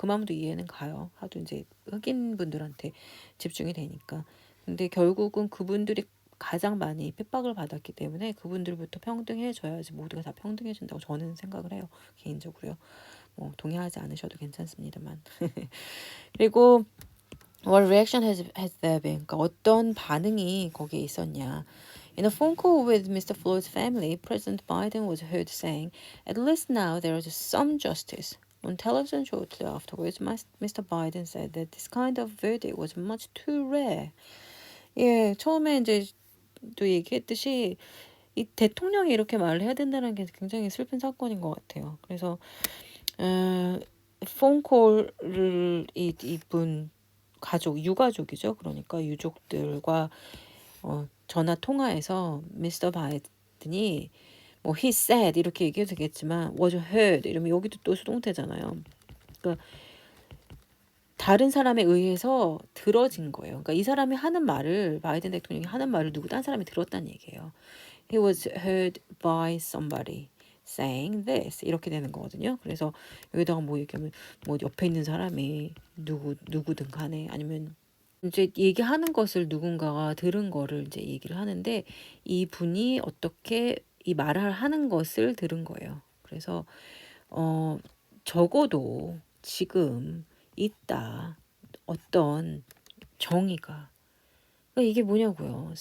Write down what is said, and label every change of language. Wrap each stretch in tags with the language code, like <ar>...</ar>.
<ko>그 마음도 이해는 가요. 하도 이제 흑인 분들한테 집중이 되니까. 근데 결국은 그분들이 가장 많이 핍박을 받았기 때문에 그분들부터 평등해져야지 모두가 다 평등해진다고 저는 생각을 해요. 개인적으로요. 동의하지 않으셔도 괜찮습니다만. 그리고</ko> <en>what reaction has there been?</en> <ko>그러니까 어떤 반응이 거기에 있었냐.</ko> <en>In a phone call with Mr. Floyd's family, President Biden was heard saying, "At least now there is some justice." On television shortly afterwards, Mr. Biden said that this kind of verdict was much too rare.</en> <ko>예, 처음에 이제 또 얘기했듯이 이 대통령이 이렇게 말을 해야 된다는 게 굉장히 슬픈 사건인 것 같아요. 그래서 폰콜을 이분 유가족이죠. 그러니까 유족들과 전화 통화에서 미스터 바이든이</ko> <en>he said</en> <ko>이렇게 얘기해도 되겠지만</ko> <en>was heard</en> <ko>이러면 여기도 또 수동태잖아요. 그러니까 다른 사람에 의해서 들어진 거예요. 그러니까 이 사람이 하는 말을 바이든 대통령이 하는 말을 딴 사람이 들었다는 얘기예요.</ko> <en>He was heard by somebody saying this</en> <ko>이렇게 되는 거거든요. 그래서 여기다가 얘기하면 옆에 있는 사람이 누구든 간에 아니면 이제 얘기하는 것을 누군가가 들은 거를 이제 얘기를 하는데 이 분이 어떻게 이 말을 하는 것을 들은 거예요. 그래서 적어도 지금 있다 어떤 정의가 그러니까 이게 뭐냐고요.</ko>